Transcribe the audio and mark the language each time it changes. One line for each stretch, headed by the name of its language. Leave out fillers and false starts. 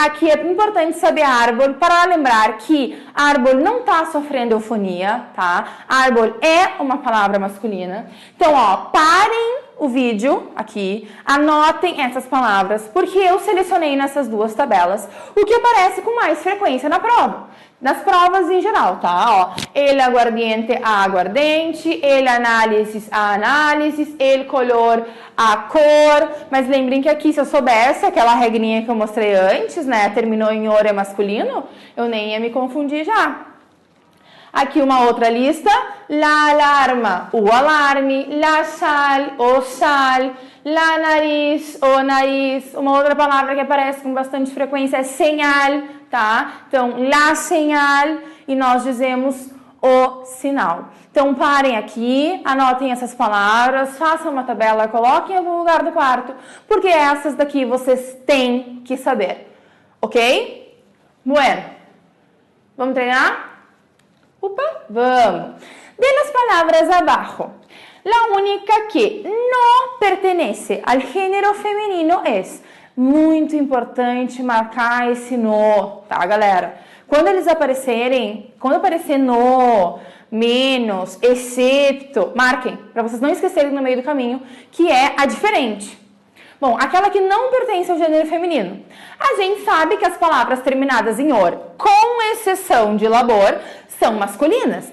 Portuguese: Aqui é importante saber árvore para lembrar que árvore não está sofrendo eufonia, tá? Árvore é uma palavra masculina. Então, ó, parem o vídeo aqui, anotem essas palavras, porque eu selecionei nessas duas tabelas o que aparece com mais frequência na prova. Nas provas em geral, tá? Ó,
Spanish: el aguardiente,
Portuguese: a aguardente,
Spanish: el análisis,
Portuguese: a análisis,
Spanish: el color,
Portuguese: a cor. Mas lembrem que aqui, se eu soubesse aquela regrinha que eu mostrei antes, né? Terminou em or é masculino, eu nem ia me confundir já. Aqui uma outra lista.
Spanish: La alarma,
Portuguese: o alarme.
Spanish: La sal,
Portuguese: o sal.
Spanish: La nariz,
Portuguese: o nariz. Uma outra palavra que aparece com bastante frequência é señal, tá? Então,
Spanish: la señal
Portuguese: e nós dizemos o sinal. Então, parem aqui, anotem essas palavras, façam uma tabela, coloquem em algum lugar do quarto, porque essas daqui vocês têm que saber, ok? Bueno, vamos treinar? Opa, vamos.
Spanish: De las palabras abajo, la única que no pertenece al género femenino es.
Portuguese: Muito importante marcar esse no, tá, galera? Quando eles aparecerem, quando aparecer no, menos, excepto, marquem, para vocês não esquecerem no meio do caminho, que é a diferente. Bom, aquela que não pertence ao gênero feminino. A gente sabe que as palavras terminadas em or, com exceção de labor, são masculinas.